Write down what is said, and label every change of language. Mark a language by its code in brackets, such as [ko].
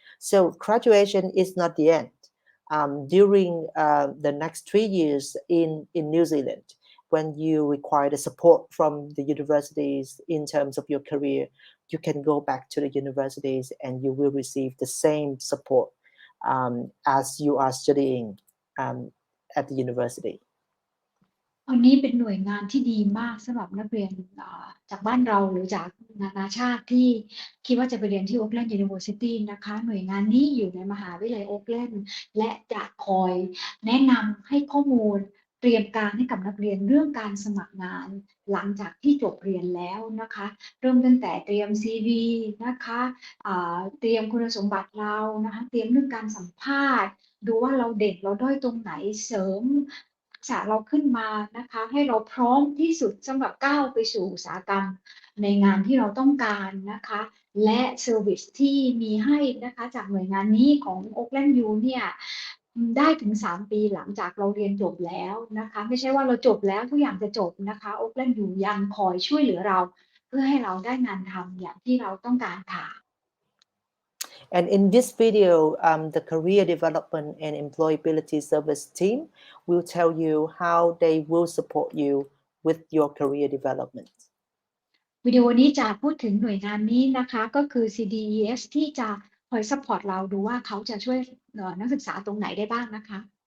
[en] So graduation is not the end. During the next 3 years in New Zealand, when you require the support from the universities in terms of your career, you can go back to the universities and you will receive the same support as you are studying at the university. [th] อันนี้เป็นหน่วยงานที่ดีมากสำหรับนักเรียนจากบ้านเราหรือจากนานาชาติที่คิดว่าจะไปเรียนที่ Auckland University นะคะหน่วยงานนี้อยู่ในมหาวิทยาลัย Auckland และจะคอยแนะนำให้ข้อมูลเตรียมการให้กับนักเรียนเรื่องการสมัครงานหลังจากที่จบเรียนแล้วนะคะเริ่มตั้งแต่เตรียม CV นะคะ เตรียมคุณสมบัติเรานะคะเตรียมเรื่องการสัมภาษณ์ดูว่าเราเด่นเราด้อยตรงไหนเสริมทักษะเราขึ้นมานะคะให้เราพร้อมที่สุดสำหรับก้าวไปสู่อุตสาหกรรมในงานที่เราต้องการนะคะและเซอร์วิสที่มีให้นะคะจากหน่วยงานนี้ของ Auckland U เนี่ยได้ถึง3 ปีหลังจากเราเรียนจบแล้วนะคะไม่ใช่ว่าเราจบแล้วทุกอย่างจะจบนะคะ Auckland U ยังคอยช่วยเหลือเราเพื่อให้เราได้งานทำอย่างที่เราต้องการค่ะ [en] And in this video, the Career Development and Employability Service team will tell you how they will support you with your career development. [th] วิดีโอนี้จะพูดถึงหน่วยงานนี้นะคะก็คือ CDES ที่จะคอยซัพพอร์ตเราดูว่าเขาจะช่วยนักศึกษาตรงไหนได้บ้างนะคะ